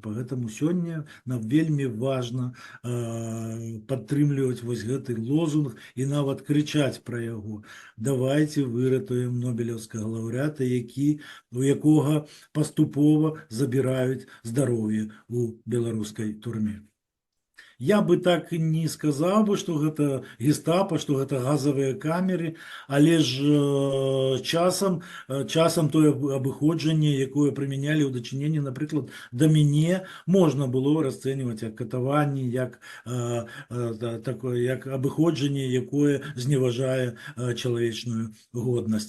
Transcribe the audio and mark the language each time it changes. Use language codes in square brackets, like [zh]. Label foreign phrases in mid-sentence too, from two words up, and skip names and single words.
[be] Поэтому сёння нам вельмі важна падтрымліваць гэты лозунг і нават крычаць пра яго. Давайте выратуем нобелеўскага лаўрэата, у якога паступова забіраюць здароўе у беларускай турме. [ru] Я бы так не сказал бы, что это гестапо, что это газовые камеры, [be] але ж часам тое абыходжанне, якое прымянялі ў дачыненні, напрыклад, да мяне, можна было расцэньваць як катаванне, як такое, як абыходжанне, якое зневажае чалавечную годнасць.